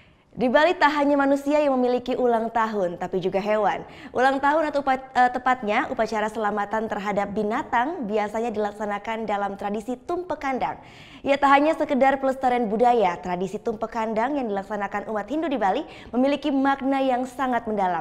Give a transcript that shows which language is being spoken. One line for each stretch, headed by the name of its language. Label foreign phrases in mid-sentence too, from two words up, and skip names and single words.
Indonesian: Di Bali tak hanya manusia yang memiliki ulang tahun, tapi juga hewan. Ulang tahun atau tepatnya upacara selamatan terhadap binatang biasanya dilaksanakan dalam tradisi tumpek kandang. Ya, tak hanya sekedar pelestarian budaya, tradisi tumpek kandang yang dilaksanakan umat Hindu di Bali memiliki makna yang sangat mendalam.